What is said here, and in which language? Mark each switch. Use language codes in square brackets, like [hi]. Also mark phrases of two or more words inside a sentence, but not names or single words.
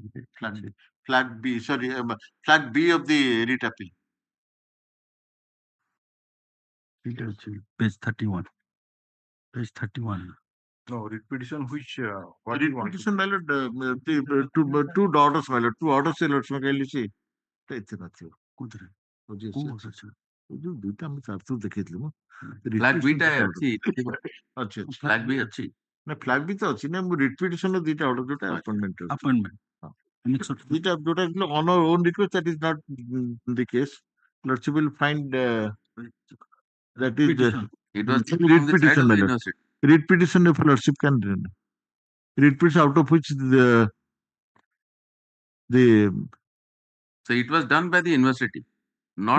[en] Flag B, sorry, flag B of the writ appeal. Page 31. Page 31. No, writ petition which what do you writ want? petition, my lord, two orders, my lord, two orders, my lord, can you see? [or] ଏତେ ନଥିବ କୋଉ ଅଛି? ଯୋଉ ଦୁଇଟା ଆମେ ଚାରିଥର ଦେଖେଇଥିଲୁ ମୁଁ Flag B ଟା ଅଛି। ଅଛି ଅଛି Flag B ଅଛି। ନା ଫ୍ଲାଗ ବି ତ ଅଛି ନା ମୁଁ ରିପିଟିସନ ର ଦିଟା ଅର୍ଡର ଯୋଉଟା ଆପଏଣ୍ଟମେଣ୍ଟ [en] Appointment. [or] ଦିଟା ଯୋଉଟା [en] ଅନ୍ our own request, that is not the case. Lordship will find that is It was writ from the side petition, of my the lord. university. Writ petition, if lordship can writ petition, out of which the So it was done by the university, not